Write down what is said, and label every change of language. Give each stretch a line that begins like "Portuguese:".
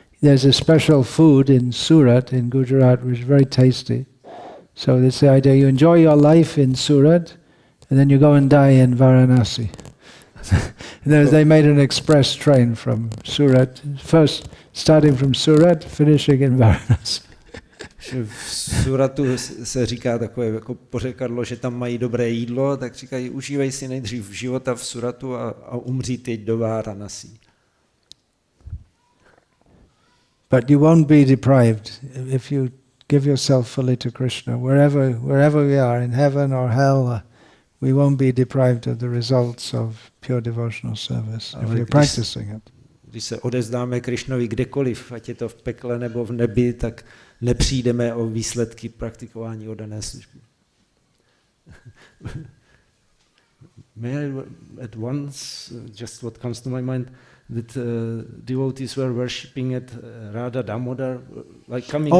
English: There's a special food in Surat in Gujarat which is very tasty. So it's the idea you enjoy your life in Surat and then you go and die in Varanasi. They made an express train from Surat, first starting from Surat, finishing in Varanasi.
Czech: V Suratu se říká takové jako pořekadlo, že tam mají dobré jídlo, tak říkají, užívej si nejdřív života v Suratu a umří teď do Varanasi.
English: But you won't be deprived if you give yourself fully to Krishna. Wherever we are, in heaven or hell, we won't be deprived of the results of pure devotional service if we're practicing it.
Czech: Když se odevzdáme Krishnovi kdekoliv, ať je to v pekle nebo v nebi, tak nepřijdeme o výsledky praktikování oddané služby.
English: May I at once, just what comes to my mind, that devotees were worshipping at Radha Damodar, like coming...